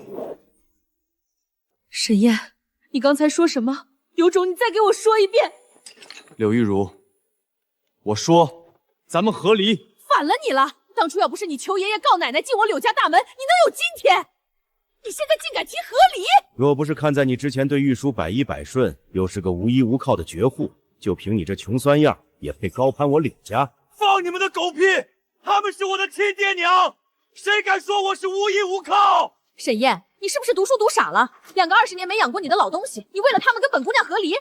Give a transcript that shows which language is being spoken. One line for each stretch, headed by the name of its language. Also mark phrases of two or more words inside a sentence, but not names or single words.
Chinese: 沈燕，你剛才說什麼？有種你再給我說一遍。柳玉茹，我說咱們和離。反了你了！當初要不是你求爺爺告奶奶進我柳家大門，你能有今天？你現在竟敢提和離！若不是看在你之前對玉叔百依百順，又是個無依無靠的絕戶，就憑你這窮酸樣，也配高攀我柳家？放你們的狗屁！他們是我的親爹娘，誰敢說我是無依無靠？沈燕，你是不是讀書讀傻了？兩個20年沒養過你的老東西，你為了他們跟本姑娘和離？